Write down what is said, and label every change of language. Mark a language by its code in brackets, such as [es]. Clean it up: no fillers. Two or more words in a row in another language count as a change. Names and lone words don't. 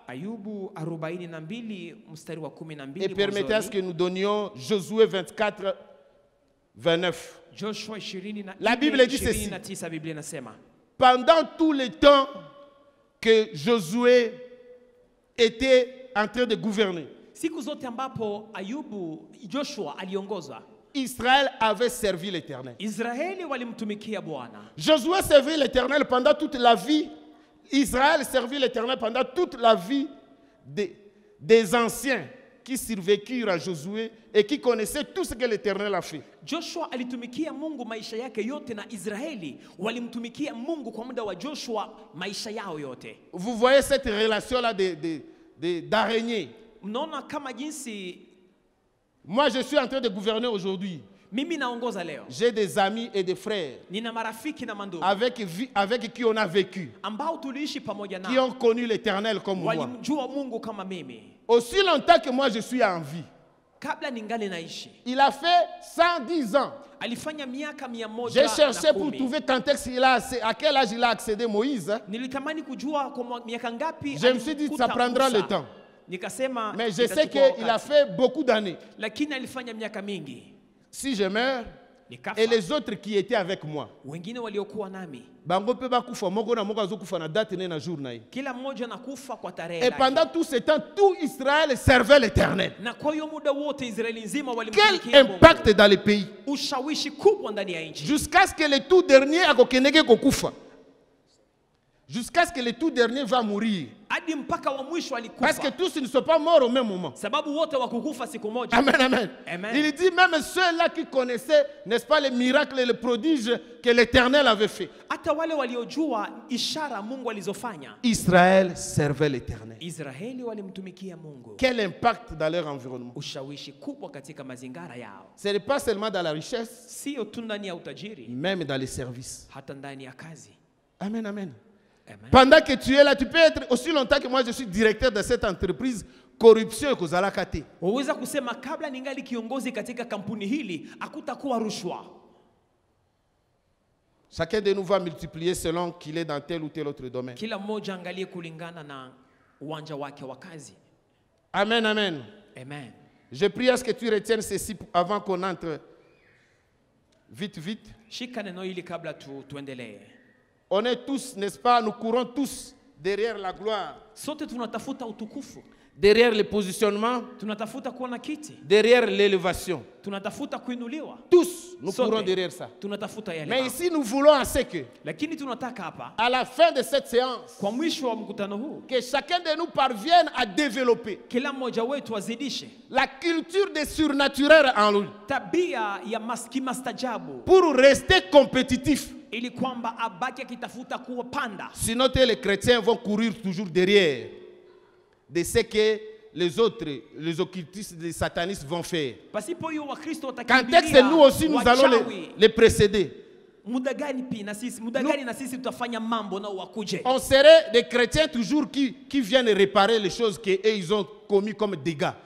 [fr] Et permettez à ce que nous donnions Josué 24 29. La Bible dit ceci. Pendant tout le temps que Josué était en train de gouverner, [sw] Siku zote ambapo Joshua aliongoza, [fr] Israël avait servi l'Éternel. [sw] Israeli walimtumikia Bwana. [fr] Josué servit l'Éternel pendant toute la vie. Israël servit l'Éternel pendant toute la vie des anciens qui survécurent à Josué et qui connaissaient tout ce que l'Éternel a fait. [sw] Joshua alitumikia Mungu maisha yake yote, na Israeli walimtumikia Mungu kwa muda wa Joshua maisha yao yote. [fr] Vous voyez cette relation-là d'araignée. [sw] Mnaona kama jinsi. [fr] Moi, je suis en train de gouverner aujourd'hui. [sw] Mimi naongoza leo. [fr] J'ai des amis et des frères [sw] Nina marafiki na mandugu [fr] avec qui on a vécu, [sw] ambao tuliishi pamoja nao, [fr] qui ont connu l'Éternel comme moi. [sw] walimjua Mungu kama mimi. [fr] Aussi longtemps que moi je suis en vie. [sw] Kabla ningali naishi. [fr] Il a fait 110 ans. [sw] Alifanya miaka 110. [fr] J'ai cherché pour trouver quand est-ce qu'il a, à quel âge il a accédé Moïse. [sw] Nilitamani kujua kwa miaka ngapi. [fr] Je me suis dit ça prendra le temps. [sw] Nikasema, [fr] mais je sais qu'il a fait beaucoup d'années. [sw] Lakini alifanya miaka mingi. [fr] Si je meurs, et les autres qui étaient avec moi, [sw] wengine waliokuwa nami, [ln] bango pe bakufa moko na moko azokufa na date na jour na ye. [sw] Kila mmoja nakufa kwa tarehe. [fr] Et pendant tout ce temps, tout Israël servait l'Éternel. [sw] Na kwa hiyo muda wote Israeli nzima walimtumikia Mungu. [fr] Quel impact dans le pays. [sw] Ushawishi kubwa ndani ya nchi. [fr] Jusqu'à ce que le tout dernier [ln] akokenege kokufa. [fr] Jusqu'à ce que le tout dernier va mourir. [sw] Hadi mpaka wa mwisho alikufa. [fr] Parce que tous ne sont pas morts au même moment. [sw] Sababu wote wakukufa siku moja. [fr] Amen, amen. [sw] Amen. [fr] Il dit même ceux-là qui connaissaient, n'est-ce pas, les miracles et les prodiges que l'Éternel avait fait. [sw] Hata wale waliojua ishara Mungu alizofanya. [fr] Israël servait l'Éternel. [sw] Israeli walimtumikia Mungu. [fr] Quel impact dans leur environnement. [sw] Ushawishi kubwa katika mazingara yao. [fr] Ce n'est pas seulement dans la richesse, [sw] sio tu ndani ya utajiri, [fr] même dans les services. [sw] hata ndani ya kazi. [fr] Amen, amen. [sw] Amen. [fr] Pendant que tu es là, tu peux être aussi longtemps que moi je suis directeur de cette entreprise, corruption et [ln] kozala kate. [sw] Waweza kusema kabla ningali kiongozi katika kampuni hili hakutakuwa rushwa. [fr] Chacun de nous va multiplier selon qu'il est dans tel ou tel autre domaine. [sw] Kila mmoja angalie kulingana na uwanja wake wa kazi. [fr] Amen, amen. [sw] Amen. [fr] Je prie à ce que tu retiennes ceci avant qu'on entre vite, vite. [sw] Shika neno hili kabla tuendelee. [fr] On est tous, n'est-ce pas, nous courons tous derrière la gloire. [sw] Sote tunatafuta utukufu. [fr] Derrière le positionnement. [sw] Tunatafuta kuwa na kiti. [fr] Derrière l'élévation. [sw] Tunatafuta kuinuliwa. [fr] Tous, nous courons derrière ça. [sw] Tunatafuta yale. [fr] Mais ici, nous voulons à ce que, [sw] lakini tunataka hapa, [fr] à la fin de cette séance, [sw] kwa mwisho wa mkutano huu, [fr] que chacun de nous parvienne à développer [sw] kila mmoja wetu azidishe [fr] la culture des surnaturels en lui. [sw] Tabia ya kimastajabu. [fr] Pour rester compétitif. [sw] Ili kwamba abaki akitafuta kupanda. [fr] Sinon, les chrétiens vont courir toujours derrière de ce que les autres, les occultistes, les satanistes vont faire. Quand est-ce que nous aussi nous allons les précéder? On serait des chrétiens toujours qui viennent réparer les choses qu'ils ont commis comme dégâts.